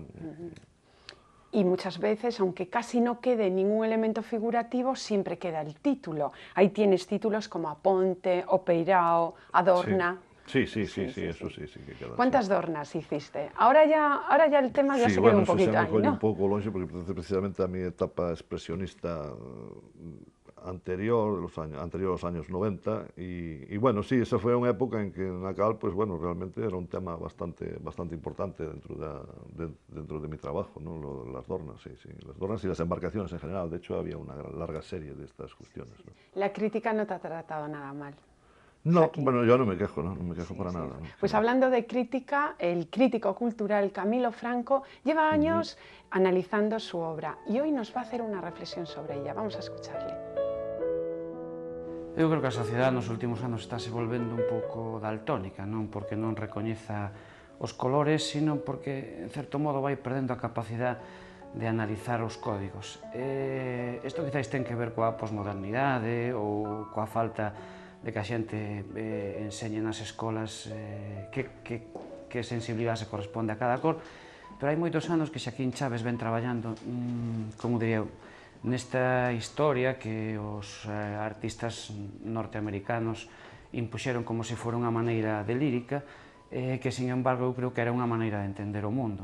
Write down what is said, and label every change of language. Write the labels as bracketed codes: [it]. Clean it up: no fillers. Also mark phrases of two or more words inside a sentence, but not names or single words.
[es] Y muchas veces, aunque casi no quede ningún elemento figurativo, siempre queda el título. Ahí tienes títulos como Aponte, Opeirao, Sí, Adorna. sí, eso sí que queda. ¿Cuántas Sí. dornas hiciste? Ahora ya el tema ya Sí, se queda bueno, un [gl] eso xa [es] poquito [gl] me [es] ahí, [gl] colle un [es] ¿no? [gl] pouco longe, porque pertence precisamente a mi etapa expresionista anterior aos años 90, bueno, sí, esa foi unha época en que na cal, [es] pues bueno, realmente era un tema bastante importante dentro de mi trabajo, ¿no? Las dornas, sí, las dornas y las embarcaciones en general. De hecho, había una larga serie de estas cuestiones, ¿no? La crítica no te ha tratado nada mal. No, Saki. bueno, yo no me quejo, ¿no? No me quejo Sí, para sí. nada, ¿no? Pues Sí. hablando de crítica, el crítico cultural Camilo Franco lleva años analizando su obra y hoy nos va a hacer una reflexión sobre ella. Vamos a escucharle. [gl] Eu creo que a sociedade nos últimos anos está se volvendo un pouco daltónica, non porque non recoñeza os colores, sino porque, en certo modo, vai perdendo a capacidade de analizar os códigos. Isto quizás ten que ver coa posmodernidade ou coa falta de que a xente enseñe nas escolas que sensibilidade se corresponde a cada cor, pero hai moitos anos que Xaquín Chaves ven traballando, como diría eu, nesta historia que os artistas norteamericanos impuxeron como se fora unha maneira de lírica, que, sin embargo, eu creo que era unha maneira de entender o mundo.